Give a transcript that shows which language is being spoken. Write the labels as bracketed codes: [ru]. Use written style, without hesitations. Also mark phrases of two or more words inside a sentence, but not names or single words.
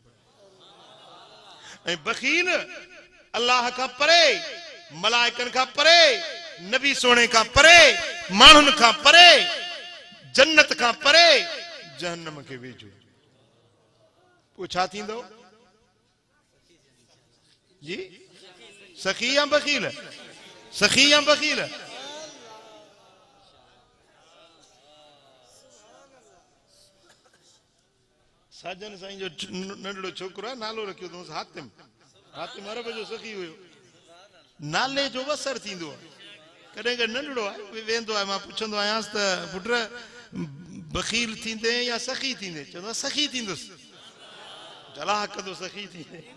[sd] ऐं बखील अल्लाह खां परे, मलाइकनि खां परे, नबी सोणे खां परे, माण्हुनि खां परे, जन्नत खां परे, जहन्नम खे वेझो। पोइ छा थींदो जी? सखी या बखील? सखी या बखील? साजन साईं जो नंढड़ो छोकिरो आहे, नालो रखियो अथऊं हातिम। हातिम अरब जो सखी हुयो। नाले जो असर थींदो आहे। कॾहिं कॾहिं नंढड़ो आहे वेंदो आहे, मां पुछंदो आहियांसि त पुट बखील थींदे या सखी थींदे? चवंदो आहे सखी थींदुसि। जलाह कंदो सखी थींदे।